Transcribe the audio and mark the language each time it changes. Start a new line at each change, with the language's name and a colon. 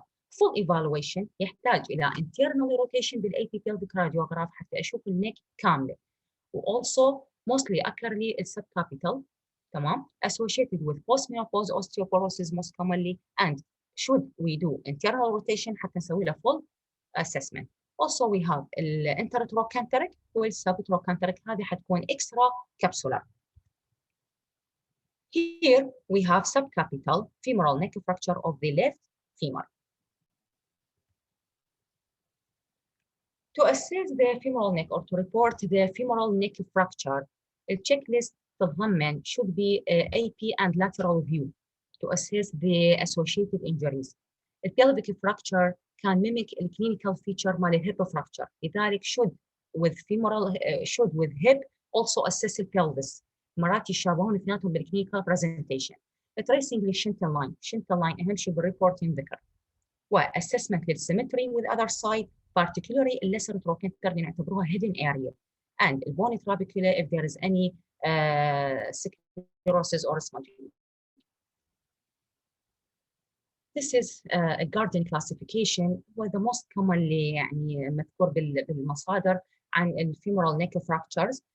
English: full evaluation
Arabic: يحتاج إلى
English: internal rotation
Arabic: بالapipelvic radiograph حتى أشوف النك كاملة.
English: also mostly occur لي السبكابيتال تمام associated with postmenopause osteoporosis most commonly and should we do internal rotation
Arabic: حتى نسوي له
English: full assessment.
Arabic: also we have الانترتروكانتريك والسبتروكانتريك هذه حتكون extra capsular.
English: Here we have subcapital femoral neck fracture of the left femur. To assess the femoral neck or to report the femoral neck fracture, a checklist
Arabic: تتضمن
English: should be AP and lateral view to assess the associated injuries. The pelvic fracture can mimic the clinical feature
Arabic: مال
English: hip fracture.
Arabic: لذلك
English: should with hip also assess the pelvis.
Arabic: مرات يشابهون اثنيناتهم بالclinical presentation. Tracing للشنتل لاين، شنتل لاين أهم شيء بالريبورت ينذكر.
English: وassessment للsymmetry with other side, particularly lesser trochanter
Arabic: نعتبروها
English: hidden area. And bone trabecula if there is any sclerosis or smudging. This is a Garden classification
Arabic: وهذا
English: most commonly
Arabic: يعني مذكور بالمصادر عن
English: الفيمورال neck fractures.